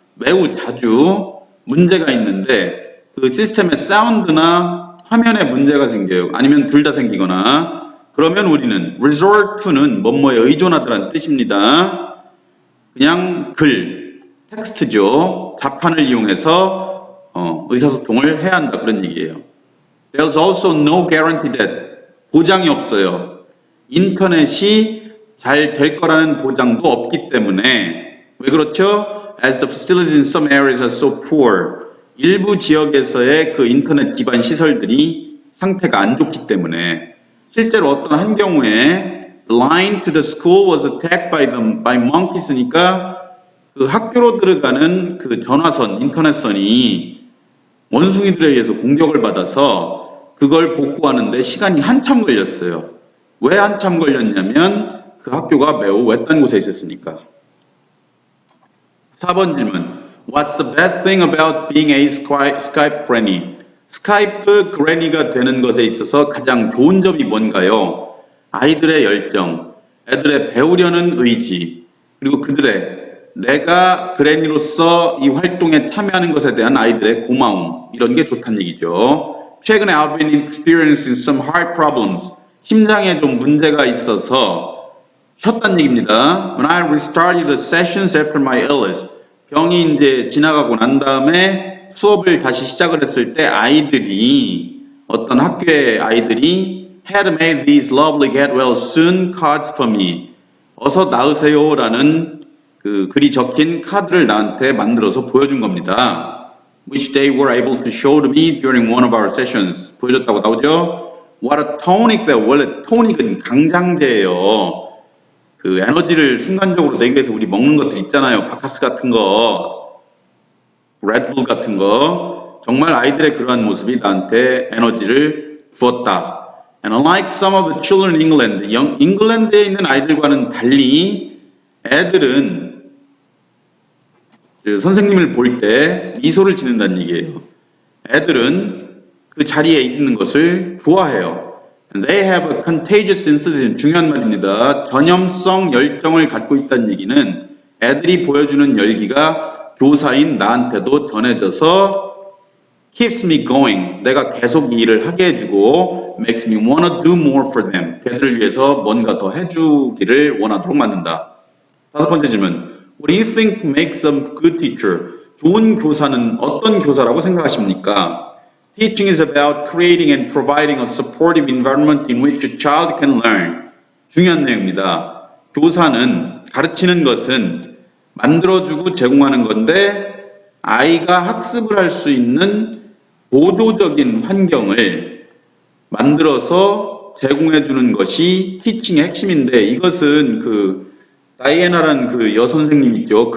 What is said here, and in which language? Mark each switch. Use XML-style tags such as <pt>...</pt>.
<ko>매우 자주 문제가 있는데 그 시스템의 사운드나 화면에 문제가 생겨요. 아니면 둘 다 생기거나 그러면 우리는 resort to는 뭐뭐에 의존하다라는 뜻입니다. 그냥 글, 텍스트죠. 자판을 이용해서 의사소통을 해야 한다 그런 얘기예요.</ko> <en>There's also no guarantee that</en> <ko>보장이 없어요. 인터넷이 잘 될 거라는 보장도 없기 때문에 왜 그렇죠?</ko> <en>As the facilities in some areas are so poor.</en> <ko>일부 지역에서의 그 인터넷 기반 시설들이 상태가 안 좋기 때문에 실제로 어떤 한 경우에</ko> <en>the line to the school was attacked by monkeys</en> <ko>니까 그 학교로 들어가는 그 전화선, 인터넷선이 원숭이들에 의해서 공격을 받아서 그걸 복구하는데 시간이 한참 걸렸어요. 왜 한참 걸렸냐면 그 학교가 매우 외딴 곳에 있었으니까. 4번 질문.</ko> <en>What's the best thing about being a Skype granny?</en> <ko>스카이프 그래니가 되는 것에 있어서 가장 좋은 점이 뭔가요? 아이들의 열정, 애들의 배우려는 의지, 그리고 그들의 내가 그래니로서 이 활동에 참여하는 것에 대한 아이들의 고마움, 이런 게 좋다는 얘기죠.</ko> <en>최근에 I've been experiencing some heart problems.</en> <ko>심장에 좀 문제가 있어서 쉬었다는 얘기입니다.</ko> <en>When I restarted the sessions after my illness.</en> <ko>병이 이제 지나가고 난 다음에 수업을 다시 시작을 했을 때 아이들이 어떤 학교의 아이들이</ko> <en>had made these lovely get well soon cards for me.</en> <ko>어서 나으세요 라는 그 글이 적힌 카드를 나한테 만들어서 보여준 겁니다.</ko> <en>Which they were able to show to me during one of our sessions.</en> <ko>보여줬다고 나오죠?</ko> <en>What a tonic that</en> <ko>원래 토닉은 강장제예요. 그 에너지를 순간적으로 내기 위해서 우리 먹는 것들 있잖아요. 바카스 같은 거. 레드불 같은 거 정말 아이들의 그러한 모습이 나한테 에너지를 주었다.</ko> <en>And unlike some of the children in England,</en> <ko>잉글랜드에 있는 아이들과는 달리 애들은 선생님을 볼 때 미소를 짓는다는 얘기예요. 애들은 그 자리에 있는 것을 좋아해요.</ko> <en>And they have a contagious enthusiasm.</en> <ko>중요한 말입니다. 전염성 열정을 갖고 있다는 얘기는 애들이 보여주는 열기가 교사인 나한테도 전해져서</ko> <en>keeps me going.</en> <ko>내가 계속 이 일을 하게 해주고</ko> <en>makes me wanna do more for them.</en> <ko>걔들을 위해서 뭔가 더 해주기를 원하도록 만든다. 다섯 번째 질문.</ko> <en>What do you think makes a good teacher?</en> <ko>좋은 교사는 어떤 교사라고 생각하십니까?</ko> <en>Teaching is about creating and providing a supportive environment in which a child can learn.</en> <ko>중요한 내용입니다. 교사는 가르치는 것은 만들어주고 제공하는 건데 아이가 학습을 할 수 있는 보조적인 환경을 만들어서 제공해주는 것이 티칭의 핵심인데 이것은 다이애나라는 그 여선생님 있죠.</ko>